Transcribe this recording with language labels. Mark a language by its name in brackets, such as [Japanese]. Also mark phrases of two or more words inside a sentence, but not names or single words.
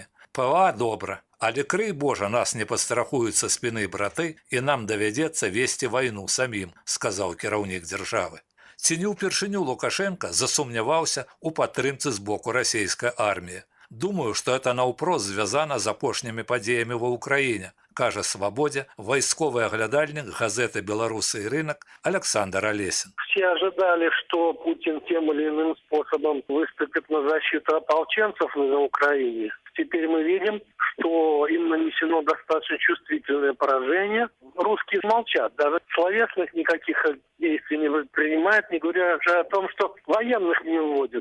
[Belarusian] ПВА добра, але, крый Божа, нас не падстрахуюць са спіны браты і нам давядзецца весці вайну самім, сказаў кіраўнік дзяржавы. Ці не ўпершыню Лукашенко засумняваўся ў падтрымцы з боку расійскай арміі. Думаю, што это наўпрост звязана з апошнімі падзеямі ва ўкраіне, кажа «Свободе» вайсковы аглядальнік газеты «Беларусы и рынок» Александр Олесин. [Russian] Все ожидали, что Путин тем или иным способом выступит на защиту ополченцев на Украине. Теперь мы видим, что им нанесено достаточно чувствительное поражение. Русские молчат, даже словесных никаких действий не предпринимают, не говоря уже о том, что военных не вводят.